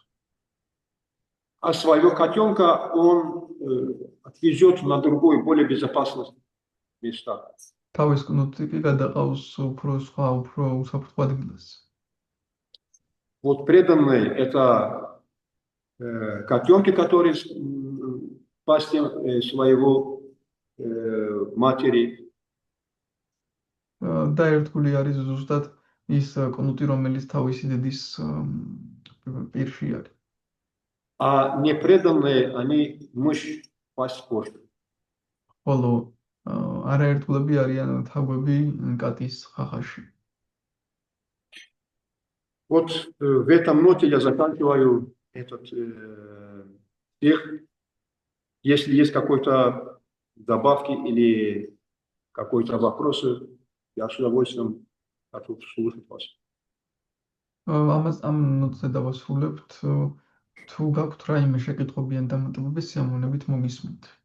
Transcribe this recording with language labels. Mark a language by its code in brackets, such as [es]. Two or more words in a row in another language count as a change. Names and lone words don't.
[ru] А своего котенка он отвезет на другое, более безопасное место. [ka] თავის კნუტი კი გადაყავს უფრო სხვა, უფრო უსაფრთხო ადგილას. [ru] Вот преданные это котенки, которые пасти своего матери. [ka] და ერთგული არის ზუსტად ის კნუტი, რომელიც თავისი დედის პირში არის. [ru] А непреданные они мышь, пасть кошки. [ka] ხოლო არაერთგულები არიან თაგვები კატის ხახაში. [ru] Вот в этом ноте я заканчиваю этот стих. Если есть какой-то добавки или какой-то вопрос, я с удовольствием готов слушать вас. [ka] ამ ნოტზე დავასრულებთ. თუ გაქვთ რაიმე შეკითხვები ან დამატებები, სიამოვნებით მოგისმენთ.